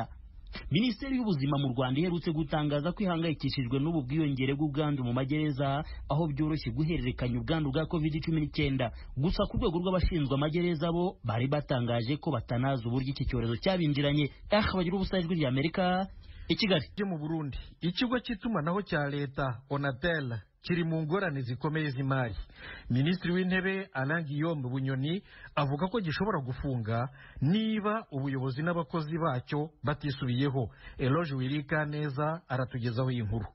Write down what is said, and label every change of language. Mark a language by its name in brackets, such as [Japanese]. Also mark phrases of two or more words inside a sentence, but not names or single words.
[Kinyarwanda] Minisiteri y'ubuzima mu Rwanda iherutse gutangaza ko ihangayikishijwe n'ubu bwiyongere bw'ubwandu mu magereza aho byoroshye guhererekanya ubwandu bwa COVID-19. Gusa ku rwego rw'abashinzwe amagereza bo bari batangaje ko batanaza uburyo iki cyorezo cyabinjiranye. Bagira ubusajwi rya Amerika i Kigali. Mu Burundi ikigo cy'itumanaho cya leta Onatel kiri mu ngorane zikomeye z'imari. Minisitiri w'Intebe Alain Guillaume Bunyoni avuga ko gishobora gufunga niba ubuyobozi n'abakozi bacyo batisubiyeho. Eloge Wirikaneza aratugezaho iyi nkuru.